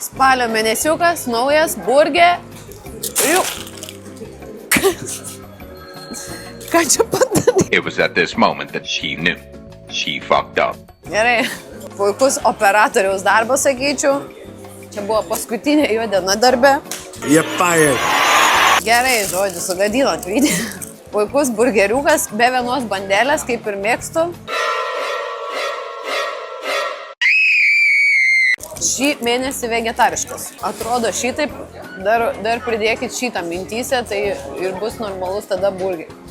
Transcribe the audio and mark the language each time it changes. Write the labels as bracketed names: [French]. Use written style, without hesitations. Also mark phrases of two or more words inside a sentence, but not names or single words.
[Lithuanian] Spalio mėnesiukas, naujas, burger. Ką čia padarė? [English] It was at this moment that she knew. She fucked up. [Lithuanian] Gerai, puikus operatoriaus darbas, sakyčiau. Čia buvo paskutinė jo diena darbe. [English] You're fired. [Lithuanian] Gerai, žodžiu, sugadinot vidį. Puikus burgeriukas, be vienos bandelės, kaip ir mėgstu. Šį mėnesį vegetariškas. Atrodo šitaip, dar pridėkit šitą mintyse, tai ir bus normalus tada burgeris.